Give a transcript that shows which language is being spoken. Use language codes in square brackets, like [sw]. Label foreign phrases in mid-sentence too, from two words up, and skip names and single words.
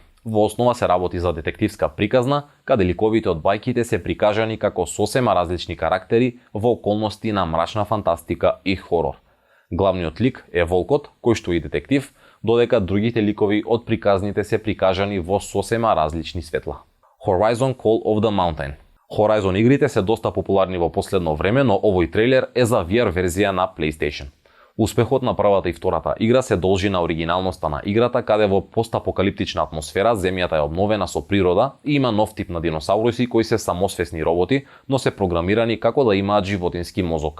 [mk] Во основа се работи за детективска приказна, каде ликовите од бајките се прикажани како сосема различни карактери во околности на мрачна фантастика и хорор. Главниот лик е волкот, кој што е детектив, додека другите ликови од приказните се прикажани во сосема различни светла. Horizon Call of the Mountain. Horizon игрите се доста популарни во последно време, но овој трейлер е за VR верзија на PlayStation. Успехот на првата и втората игра се должи на оригиналноста на играта, каде во постапокалиптична атмосфера земјата е обновена со природа и има нов тип на диносауруси кои се самосвесни роботи, но се програмирани како да имаат животински мозок.